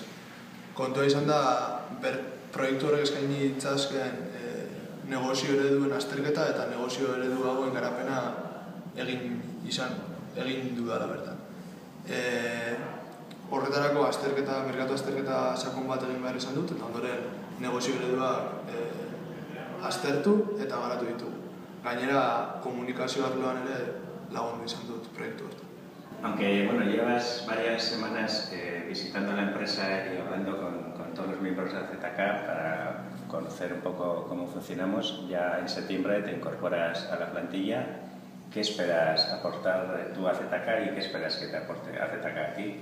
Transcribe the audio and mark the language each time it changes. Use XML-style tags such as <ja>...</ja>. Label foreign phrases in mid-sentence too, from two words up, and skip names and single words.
<eu>Kontua izan da, proiektu horrek eskaini ditzazkeen negozio ereduen azterketa eta negozio eredu hauen garapena egin dudala bertan. Horretarako merkatu azterketa sakon bat egin behar izan dut, eta ondoren negozio eredua aztertu eta garatu ditugu. Gainera, komunikazio arloan ere lagundu izan dut proiektu horretan.</eu> <es>Aunque bueno, llevas varias semanas visitando la empresa y hablando con todos los miembros de ZK para conocer un poco cómo funcionamos, ya en septiembre te incorporas a la plantilla. ¿Qué esperas aportar tú a ZK y qué esperas que te aporte a ZK a ti?</es>